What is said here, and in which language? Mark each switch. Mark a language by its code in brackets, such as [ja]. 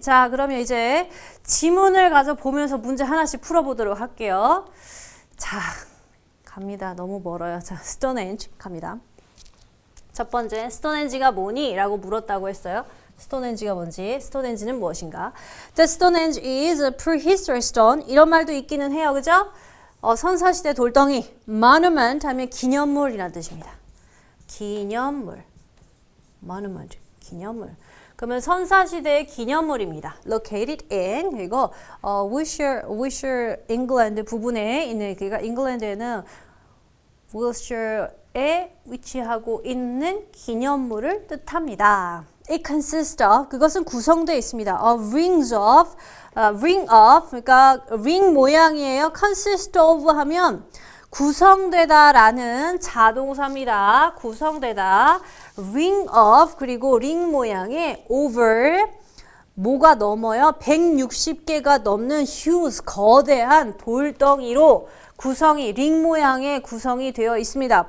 [ko] 자, 그러면 이제 지문을 가서 보면서 문제 하나씩 풀어보도록 할게요. 자, 갑니다. 너무 멀어요. 자, 스톤헨지 갑니다. 첫 번째, 스톤헨지가 뭐니? 라고 물었다고 했어요. 스톤헨지가 뭔지, 스톤헨지는 무엇인가? [en] The Stonehenge is a prehistoric stone. [ko] 이런 말도 있기는 해요. 그죠? 선사시대 돌덩이, monument 하면 기념물이라는 뜻입니다. 기념물, monument, 기념물. 그러면 선사시대의 기념물입니다. [en] Located in, [ko] 그리고 Wiltshire, England 부분에 있는, 그러니까 잉글랜드에는 Wiltshire에 위치하고 있는 기념물을 뜻합니다. [en] It consists of, [ko] 그것은 구성되어 있습니다. Of rings of, ring of, 그러니까 ring 모양이에요. consist of 하면 구성되다라는 자동사입니다. 구성되다. ring of, 그리고 ring 모양의 over, 뭐가 넘어요? 160개가 넘는 huge, 거대한 돌덩이로 구성이, ring 모양의 구성이 되어 있습니다.